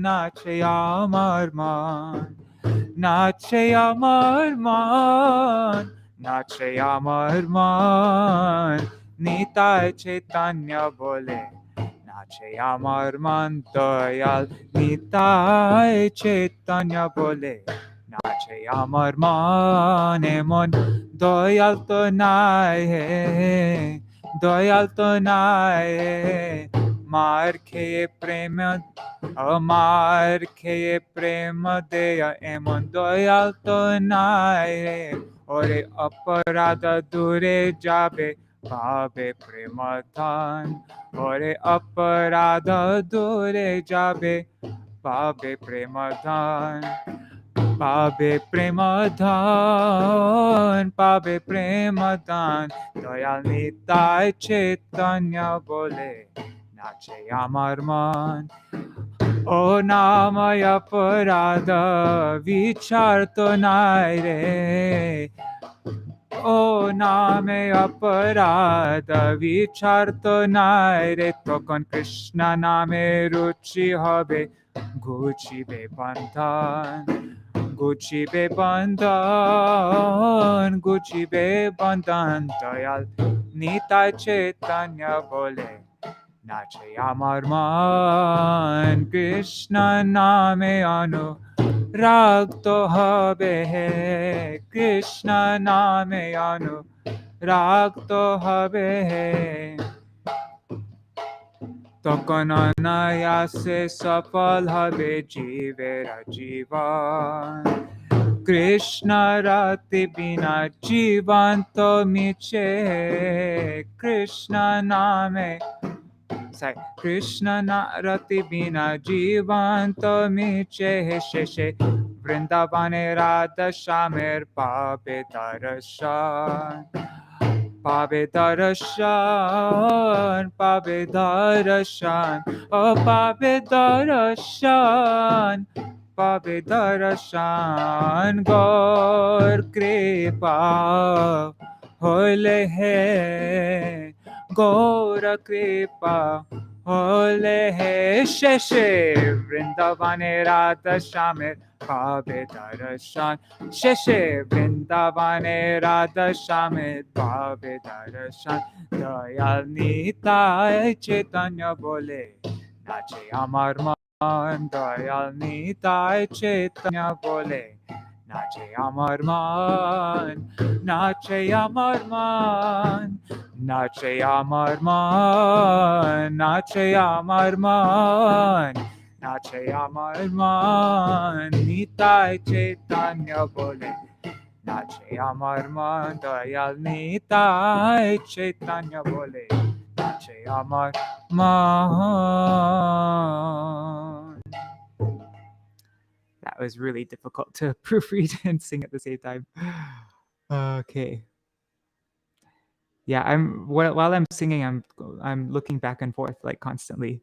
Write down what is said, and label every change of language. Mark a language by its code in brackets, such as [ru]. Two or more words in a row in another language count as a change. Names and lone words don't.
[bn] নাচে আমার মন। নাচে আমার মন. নাচে আমার মন, নিতাই চৈতন্য বলে, নাচে আমার মন, দয়াল নিতাই চৈতন্য বলে, নাচে আমার মন, এমন দয়াল তো নাই, দয়াল তো নাই, মার কে প্রেমা, মার কে প্রেমা দেয়া, এমন দয়াল তো নাই. ওরে অপরাধ দূরে যাবে, ভাবে প্রেমধন. ওরে অপরাধ দূরে যাবে, পাবে প্রেমধন, পাবে প্রেমধন, পাবে প্রেমধন, দয়াল নিতাই চৈতন্য বলে, নাচে আমার মন. ও নামায় পরাধ বিচার তো নাই রে. ও নামে অপরাধ বিচার তো নাই রে. তখন কৃষ্ণ নামে রুচি হবে ঘুচি বে বন্ধন. ঘুচি বে বন্ধন, ঘুচি বে বন্ধন. দয়াল নিতাই চৈতন্য বলে, নাচে আমার মন, কৃষ্ণ নামে অনু রাগ তো হবে হায়, কৃষ্ণ নামে অনু রাগ তো হবে হায়. তখন অনায়াসে সফল হবে জীবের জীবন, কৃষ্ণ রতি বিনা জীবন তো মিছে, কৃষ্ণ নামে. [en] Sorry. [bn] কৃষ্ণ নারতি বিনা জীবনতো মিছে শেষে, বৃন্দাবনে রাধা শ্যামের পাবে দরশন. পাবে দরশন, পাবে দরশন, ও পাবে দরশন, পাবে দরশন, গৌর কৃপা হলে হায়, গৌর কৃপা হলে হায়, শেষে বৃন্দাবনে রাধা শ্যামের পাবে দরশন, শেষে বৃন্দাবনে রাধা শ্যামের পাবে দরশন. দয়াল নিতাই চৈতন্য বলে, নাচে আমার মন. দয়াল নিতাই চৈতন্য বলে, নাচে আমার মন, নাচে আমার মন, নাচে আমার মন, নাচে আমার মন, নাচে আমার মন. নিতাই চৈতন্য বলে, নাচে আমার মন. দয়াল নিতাই চৈতন্য বলে, নাচে আমার মন. [en] That was really difficult to proofread and sing at the same time. Okay. Yeah, while I'm singing, I'm looking back and forth like constantly.